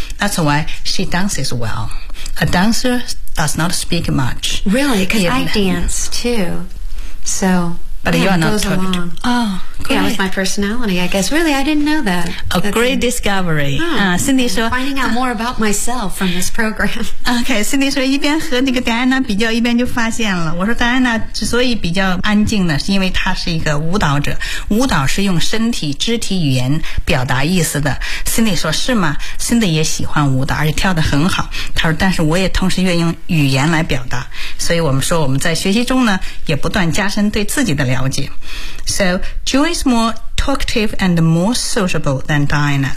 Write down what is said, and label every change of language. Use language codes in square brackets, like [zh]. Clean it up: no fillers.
[en] That's why she dances well A dancer does not speak much Really? Because I dance too SoBut yeah, you are not talking. Oh, great. Yeah, with my personality, I guess. Really, I didn't know that. Great discovery. Cindy 说 Finding out more about myself from this program. [zh] Okay, Cindy 说一边和那个 Diana 比较，一边就发现了。我说 Diana 之所以比较安静呢，是因为她是一个舞蹈者。舞蹈是用身体、肢体语言表达意思的。 Cindy 说是吗？Cindy 也喜欢舞蹈，而且跳得很好。她说，但是我也同时愿意用语言来表达。所以我们说我们在学习中呢，也不断加深对自己的。 [en] So, Joy is more talkative and more sociable than Diana.